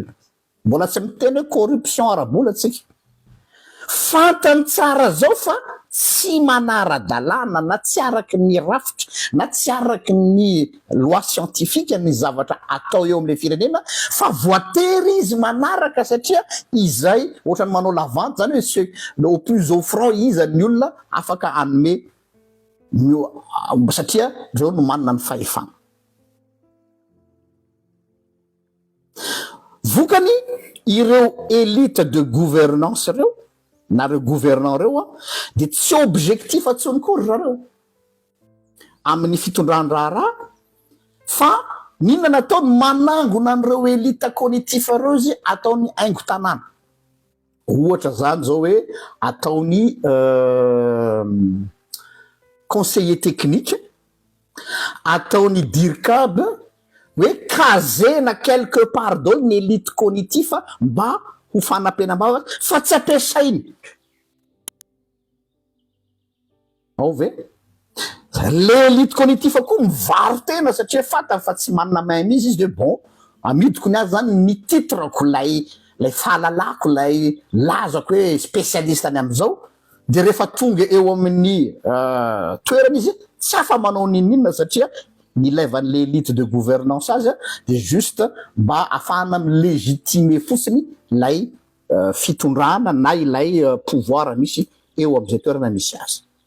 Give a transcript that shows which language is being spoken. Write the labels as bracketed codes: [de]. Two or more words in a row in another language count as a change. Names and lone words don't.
[mg] Mbola tsy miteny hoe corruption ara-bola tsika. Fantany tsara zao fa tsy manara-dalàna na tsy araky ny rafitra na tsy araky ny [fr] loi scientifique [mg] ny zavatra atao eo am'le firenena fa voatery izy manaraka satria izay ohatrany manao lavanty zany hoe [fr] au plus offrant [mg] izy ny olona afaka anome satria reo no manana ny fahefana. Vokany ireo [fr] élite de gouvernance [mg] reo na reo gouvernant reo de tsy objectif atsony kory zareo amin'ny fitondran-draharaha fa ninona nataony manangona an'ireo [fr] élite cognitif [mg] reo izy ataony aingo tanàna. Ohatra zany zao hoe ataony [fr] conseiller technique, [mg] ataony DIRCAB, hoe kazena [fr] quelque part [mg] daholo ny [fr] élite cognitif [mg] mba ho fanampenam-bavaka fa tsy ampiasainy. Ao ve le [fr] élite cognitif [mg] koa mivaro tena satria fantany fa tsy manana main mizy izy de bon amidiko ny azy zany ny titrako lay fahalalako lay lazako hoe spécialiste any am'izao de rehefa tonga eo amin'ny toerana izy tsy afa manao ninina satria nilaivan'le [fr] élite de gouvernance [mg] azy de juste mba afahana milégitimer fotsiny lay fitondrana na ilay pouvoir misy eo am'izay toerana misy azy.